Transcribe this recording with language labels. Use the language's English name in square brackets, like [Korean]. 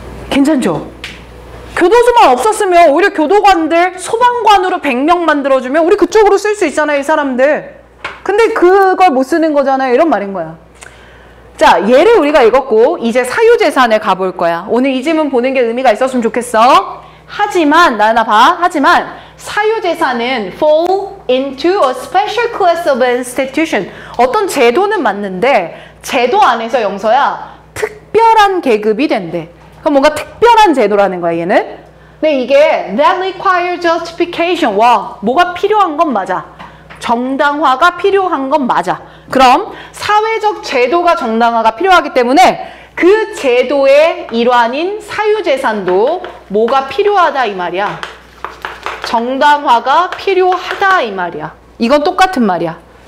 [Korean] 괜찮죠? 교도소만 없었으면 오히려 교도관들 소방관으로 100명 만들어주면 우리 그쪽으로 쓸 수 있잖아요, 이 사람들. 근데 그걸 못 쓰는 거잖아요, 이런 말인 거야. 자, 얘를 우리가 읽었고 이제 사유재산을 가볼 거야. 오늘 이 지문 보는 게 의미가 있었으면 좋겠어. 하지만 하지만 사유재산은 [English] fall into a special class of institution. [Korean] 어떤 제도는 맞는데 제도 안에서 영서야 특별한 계급이 된대. 그럼 뭔가 특별한 제도라는 거야, 얘는. 근데 이게 [English] that requires justification. [Korean] 와, 뭐가 필요한 건 맞아. 정당화가 필요한 건 맞아. 그럼 사회적 제도가 정당화가 필요하기 때문에 그 제도의 일환인 사유재산도 뭐가 필요하다 이 말이야. 정당화가 필요하다 이 말이야. 이건 똑같은 말이야.